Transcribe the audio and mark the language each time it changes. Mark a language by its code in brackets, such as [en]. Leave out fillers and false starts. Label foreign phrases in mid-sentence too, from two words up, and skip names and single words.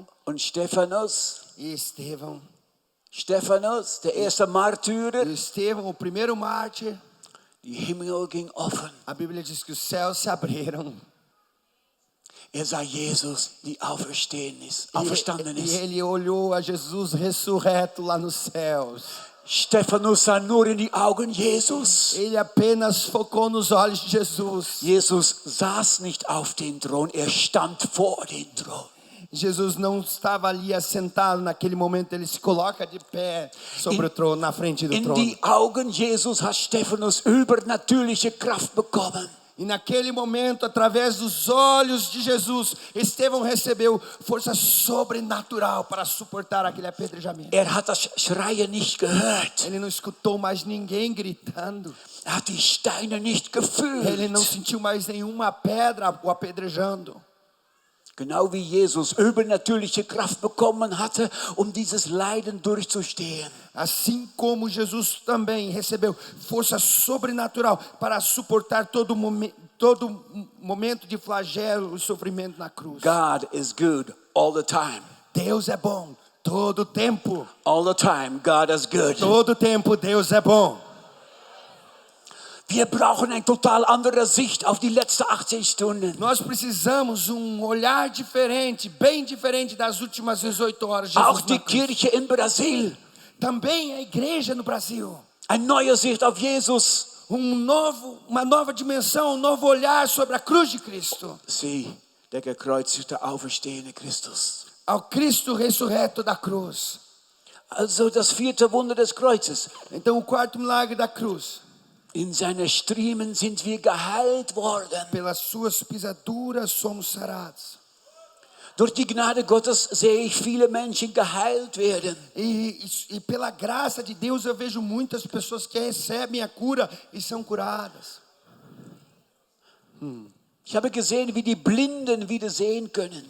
[de] Und Stephanus, [pt] E [de] Stephanus, der erste Märtyrer, [pt] Estevão, o primeiro mártir, [de] die Himmel ging offen. [pt] a Bíblia diz que os céus se abriram. [de] Sah Jesus, die auferstanden [pt] E [de] ist. [pt] ele olhou a Jesus ressurreto lá nos céus. [de] Stephanus sah nur in die Augen Jesus. [pt] Ele apenas focou nos olhos de Jesus. [de] Jesus saß nicht auf dem Thron, stand vor dem Thron. [pt] Jesus não estava ali assentado naquele momento, ele se coloca de pé sobre o trono, na frente do [de] In [pt] trono. [de] die Augen Jesus hat Stephanus übernatürliche Kraft bekommen. [pt] E naquele momento, através dos olhos de Jesus, Estevão recebeu força sobrenatural para suportar aquele apedrejamento. [de] Hat das Schreien nicht gehört. [pt] Ele não escutou mais ninguém gritando. [de] Hat die Steine nicht gefühlt. [pt] Ele não sentiu mais nenhuma pedra o apedrejando. [de] Genau wie Jesus übernatürliche Kraft bekommen hatte, um dieses Leiden durchzustehen. [pt] Assim como Jesus também recebeu força sobrenatural para suportar todo momento de flagelo e sofrimento na cruz. [en] God is good all the time. [pt] Deus é bom todo tempo. [en] All the time, God is good. [pt] Todo tempo Deus é bom. [de] Wir brauchen eine total andere Sicht auf die letzten 18 Stunden. [pt] Nós precisamos olhar diferente, bem diferente das últimas 18 horas de [de] Auch Jesus die [pt] na cruz. [de] Kirche in Brasil. [pt] Também a igreja no Brasil. [de] Eine neue Sicht auf Jesus. [pt] Uma nova dimensão, um novo olhar sobre a cruz de Cristo. [de] Sieh, der gekreuzigte, auferstehende Christus. [pt] Ao Cristo ressurreto da cruz. [de] Also das vierte Wunder des Kreuzes. [pt] Então o quarto milagre da cruz. [de] In seine Striemen sind wir geheilt worden. [pt] Pelas suas pisaduras somos sarados. [de] Durch die Gnade Gottes sehe ich viele Menschen geheilt werden. [pt] E pela graça de Deus eu vejo muitas pessoas que recebem a cura e são curadas. [de] Ich habe gesehen, wie die Blinden wieder sehen können.